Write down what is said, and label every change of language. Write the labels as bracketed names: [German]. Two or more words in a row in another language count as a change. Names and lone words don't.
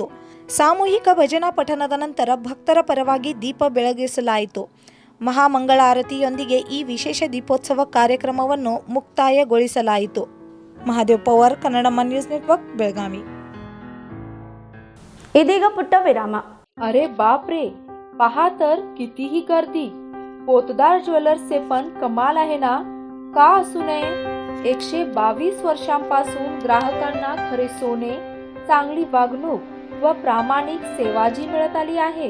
[Kannada] ಸಾಮೂಹಿಕ ಭಜನಾ ಪಠಣದ ನಂತರ ಭಕ್ತರ ಪರವಾಗಿ ದೀಪ ಬೆಳಗಿಸಲಾಯಿತು. ಮಹಾಮಂಗಳಾರತಿಯೊಂದಿಗೆ ಈ ವಿಶೇಷ ದೀಪೋತ್ಸವ ಕಾರ್ಯಕ್ರಮವನ್ನು ಮುಕ್ತಾಯಗೊಳಿಸಲಾಯಿತು. ಮಹಾದೇವ್ ಪವಾರ್, ಕನ್ನಡಮ ನ್ಯೂಸ್ ನೆಟ್ವರ್ಕ್, ಬೆಳಗಾವಿ. ಇದೀಗ ಪುಟ್ಟ ವಿರಾಮ. [Marathi] अरे बाप रे, पहा तर कितीही गर्दी. पोतदार ज्वेलर्सचे पण कमाल आहे ना. का असू नये. 122 वर्षांपासून ग्राहकांना खरे सोने, चांगली वागणूक व प्रामाणिक सेवा जी मिळत आली आहे.